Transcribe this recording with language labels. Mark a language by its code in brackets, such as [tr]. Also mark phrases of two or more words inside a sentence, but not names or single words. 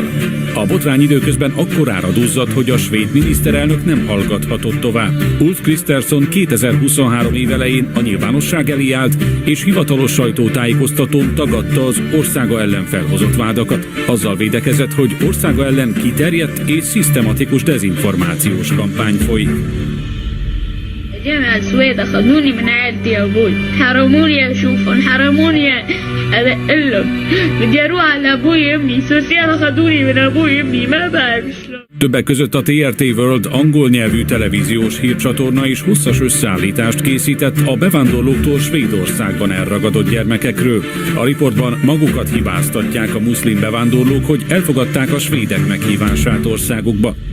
[hu] A botrány időközben akkorára duzzadt, hogy a svéd miniszterelnök nem hallgathatott tovább. Ulf Kristersson 2023 év elején a nyilvánosság elé állt, és hivatalos sajtótájékoztatón tagadta az országa ellen felhozott vádakat. Azzal védekezett, hogy országa ellen kiterjedt és szisztematikus dezinformációs kampány folyik. [ar] جمع السويد أخذوني من عيلتي أبوي حرموني أشوفهم حرموني أقلهم بدي أروح على أبوي أمي سوسيال أخذوني من أبوي أمي ما بعرف شلون. [hu] Többek között a TRT World angol nyelvű televíziós hírcsatorna is hosszas összeállítást készített a bevándorlóktól Svédországban elragadott gyermekekről. A riportban magukat hibáztatják a muszlim bevándorlók, hogy elfogadták a svédek meghívását országukba.